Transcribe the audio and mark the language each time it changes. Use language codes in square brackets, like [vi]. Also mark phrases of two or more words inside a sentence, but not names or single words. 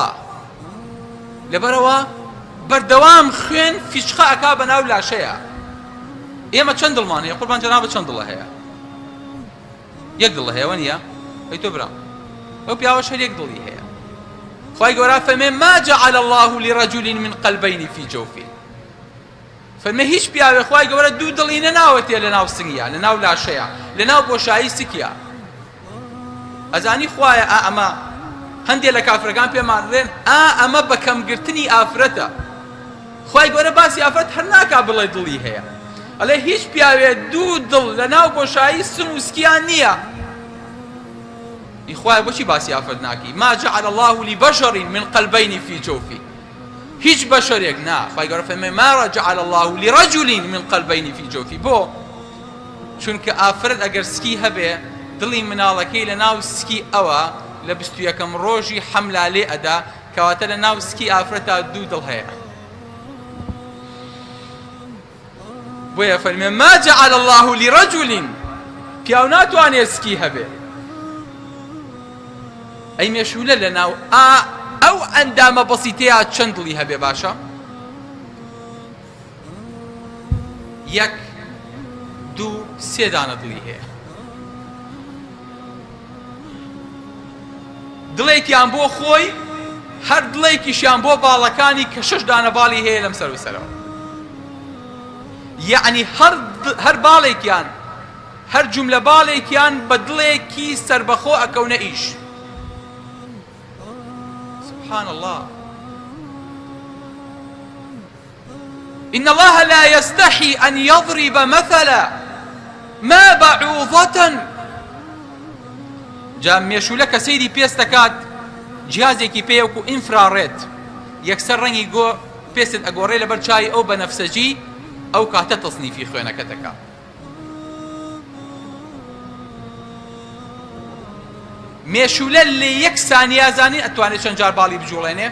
[ckb] لەبەرەوە بەردەوام خوێن فیشقە ئەکا بەناو لاشەیە. ئێمە چەند دڵمان هەیە؟ قوربان جەنابەت چەند دڵە هەیە؟ یەک دڵە هەیە وە نییە؟ ئەی تۆ برام ئەو پیاوەش هەر یەک دڵی هەیە. خوای گەورە فەرمێ [ar] ما جعل الله لرجل من قلبين في جوفه. [ckb] فەرمێ هیچ پیاوێ خوای گەورە دوو دڵی نەناوەتێ لە ناو سنگیە لە ناو لاشەیە لە ناو بۆشایی سکیە. ئەزانی خوایە ئەمە هەندێک لە کافرەکان پێمان دەڵێن ئەمە بە کەمگرتنی ئافرەتە. خوای گەورە باسی ئافرەت هەر ناکا بڵێ دڵی هەیە. ئەڵێ هیچ پیاوێ دوو دڵ لە ناو بۆشایی سن و سکیان نییە. ئیخوای بۆچی باسی ئافرەت ناکەی؟ [ar] ما جعل الله لبشر من قلبين في جوفه. [ckb] هیچ بەشەرێک نا. خوای گەورە فەرمێ [ar] ما جعل الله لرجل من قلبين في جوفه. [ckb] بۆ؟ چونکە ئافرەت ئەگەر سکی هەبێ دڵی مناڵەکەی لە ناو سکی ئەوە لە 21ەم ڕۆژی حەملا لێ ئەدا کەواتە لە ناو سکی ئافرەتە دوو دڵ هەیە. بۆیە فەرمێ [ar] ما جعل الله لرجل [ckb] پیاو ناتوانێت سکی هەبێ. ئەی مێشولە لە ناو ئەو ئەندامە بەسیتەیە چەند دڵی هەبێ باشە؟ 1 2 3 دانە دڵی هەیە. دڵێکیان بۆ خۆی هەر دڵێکیشیان بۆ باڵەکانی کە 6 دانە باڵی هەیە لەم سەر و سەرەوە. یعنی هەر باڵێکیان هەر جوملە باڵێکیان بە دڵێکی سربەخۆ ئەکەونە ئیش. [ar] سبحان الله. إن الله لا يستحي أن يضرب مثلا ما بعوضة. [ckb] جا مێشولە کە سەیری پێست دەکات جیازێکی پێوەکو ئینفرارێت یەکسەر ڕەنگی گۆ پێست ئەگۆڕێ لەبەر چای ئەو بەنەفسەجی ئەو کاتە تەصنیفی خوێنەکە دەکات. مێشولە لە یەک سانیا زانین ئەتوانێت چەند جار باڵی بجوڵێنێ؟